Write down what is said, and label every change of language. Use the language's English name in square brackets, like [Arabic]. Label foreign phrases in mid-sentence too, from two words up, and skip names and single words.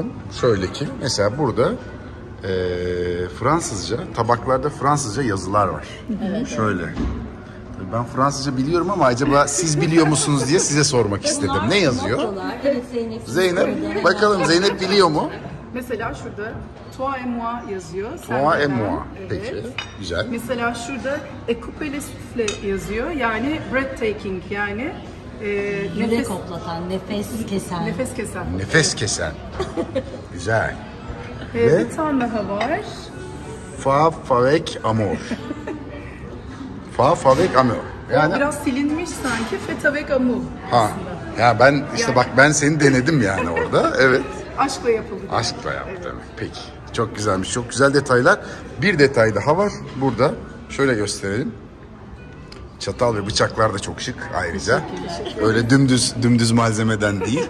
[Turkish] Şöyle ki mesela burada Fransızca, tabaklarda Fransızca yazılar var. Evet. Şöyle. Tabii ben Fransızca biliyorum ama acaba siz biliyor musunuz diye size sormak istedim. Ne yazıyor? Evet, Zeynep. Zeynep, bakalım Zeynep biliyor mu? Mesela şurada [French] toi et moi [Turkish] yazıyor. [French] Toi et moi. [Turkish] Evet. Peki, güzel. Mesela şurada [French] coupé le soufflé [Turkish] yazıyor. Yani breathtaking, yani Yüre koplatan, nefes kesen. nefes kesen. Nefes kesen. Güzel. Ve Bir tane daha var. [French] fa avec amour. Fa avec amour. [Turkish] Yani Biraz silinmiş sanki. [French] Fait avec amour. [Turkish] ha. Ya ben işte bak ben seni denedim yani orada. Evet. Aşkla yapıldı. Aşkla yaptı demek. Peki. Çok güzelmiş. Çok güzel detaylar. Bir detay daha var burada. Şöyle gösterelim. Çatal ve bıçaklar da çok şık ayrıca. Öyle dümdüz malzemeden değil.